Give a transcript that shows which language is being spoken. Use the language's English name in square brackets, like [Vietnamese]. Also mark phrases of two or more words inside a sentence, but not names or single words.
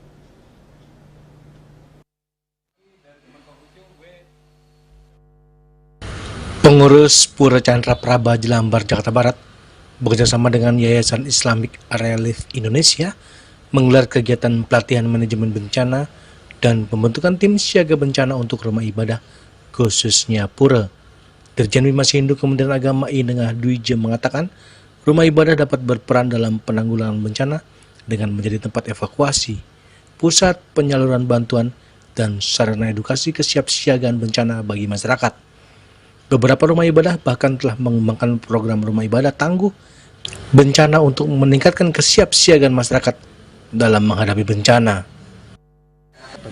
[Indonesian] Pengurus Pura Chandra Praba Jelambar, Jakarta Barat bekerjasama dengan Yayasan Islamic Relief Indonesia menggelar kegiatan pelatihan manajemen bencana dan pembentukan tim siaga bencana untuk rumah ibadah khususnya pura. Dirjen Bimas Hindu Kementerian Agama I Nengah Dwi Jem mengatakan rumah ibadah dapat berperan dalam penanggulangan bencana dengan menjadi tempat evakuasi, pusat penyaluran bantuan, dan sarana edukasi kesiapsiagaan bencana bagi masyarakat. Beberapa rumah ibadah bahkan telah mengembangkan program rumah ibadah tangguh bencana untuk meningkatkan kesiapsiagaan masyarakat dalam menghadapi bencana.